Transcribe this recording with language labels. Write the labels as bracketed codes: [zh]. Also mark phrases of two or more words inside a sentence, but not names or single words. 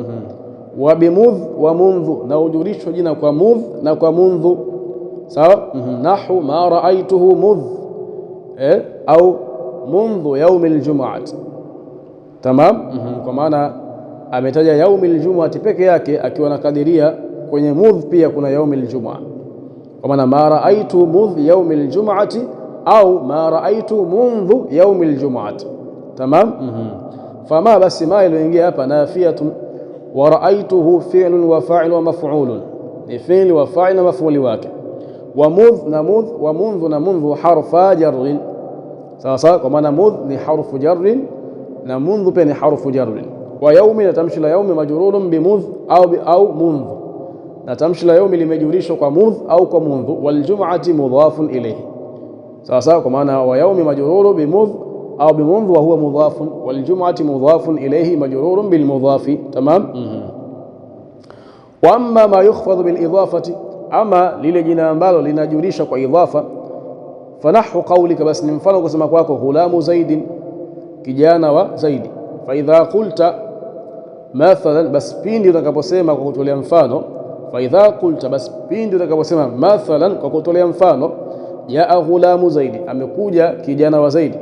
[ar] وبمذ ومنذ, [sw] na hujurishwa jina kwa mudh na kwa mundhu, sawa. [ar] نحو ما رأيته مذ أو منذ يوم الجمعة. [sw] Tamam. Kwa maana ametaja [ar] يوم الجمعة [sw] peke yake, akiwa nakadiria kwenye mudh pia kuna [ar] يوم الجمعة, [sw] kwa maana [ar] ما رأيت مذ يوم الجمعة [sw] au [ar] ما رأيت منذ يوم الجمعة. [sw] Tamam. Fama, basi ma iliyoingia hapa nafiyatun, [ar] ورأيته فعل وفاعل ومفعول, [sw] ni fi'li wa fa'il na maf'uli wake. Wa mudh na mudh, wa mundhu na mundhu [ar] حرفا جر, [sw] sawa sawa, kwa maana mudh ni [ar] حرف جر [sw] na mundhu pia ni [ar] حرف جر. [sw] Wa yaumi, na tamshi la yaumi [ar] مجرور بمذ [sw] au mundhu, na tamshi la yaumi limejurishwa kwa mudh au kwa mundhu. [ar] والجمعة مضاف إليه, [sw] sawa sawa, kwa maana [ar] ويوم مجرور بمذ أو بمنذ وهو مضاف والجمعة مضاف إليه مجرور بالمضاف. Tamam. وأما ما يخفض بالإضافة, [sw] ama lile jina ambalo linajulisha kwa idhafa, [ar] فنحو قولك, [sw] basi ni mfano kusema kwako [ar] غلام زيد, [sw] kijana wa Zaidi. [ar] فإذا قلت مثلا, [sw] basi pindi utakaposema kwa kutolea mfano. [ar] فإذا قلت, [sw] basi pindi utakaposema mathalan kwa kutolea mfano, [ar] جاء غلام زيد, [sw] amekuja kijana wa Zaidi.